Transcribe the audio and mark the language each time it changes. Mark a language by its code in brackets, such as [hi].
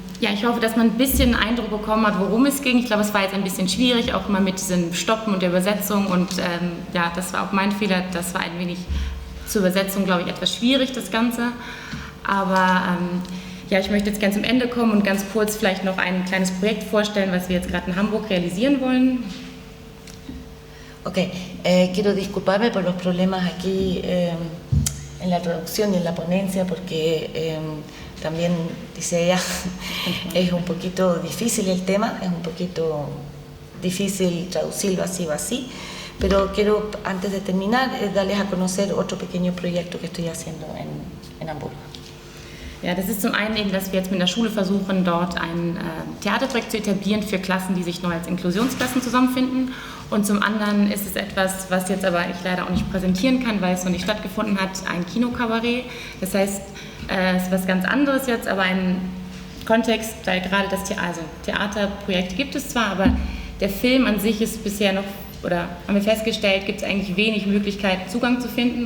[de] Ja, ich hoffe, dass man ein bisschen Eindruck bekommen hat, worum es ging. Ich glaube, es war jetzt ein bisschen schwierig, auch immer mit diesem Stoppen und der Übersetzung. Und ja, das war auch mein Fehler. Das war ein wenig zur Übersetzung, glaube ich, etwas schwierig, das Ganze. Aber ja, ich möchte jetzt ganz zum Ende kommen und ganz kurz vielleicht noch ein kleines Projekt vorstellen, was wir jetzt gerade in Hamburg realisieren wollen. [es] Ok, quiero disculparme por los problemas aquí en la traducción y en la ponencia, porque también, dice ella, es un poquito difícil el tema, es un poquito difícil traducirlo así o así, pero quiero, antes de terminar, darles a conocer otro pequeño proyecto que estoy haciendo en Hamburgo. [de] Ja, das ist zum einen eben, dass wir jetzt mit der Schule versuchen, dort ein Theaterprojekt zu etablieren für Klassen, die sich neu als Inklusionsklassen zusammenfinden. Und zum anderen ist es etwas, was jetzt aber ich leider auch nicht präsentieren kann, weil es noch nicht stattgefunden hat, ein Kinokabarett. Das heißt, es ist was ganz anderes jetzt, aber ein Kontext, weil gerade das Theaterprojekt gibt es zwar, aber der Film an sich ist bisher noch, oder haben wir festgestellt, gibt es eigentlich wenig Möglichkeiten, Zugang zu finden.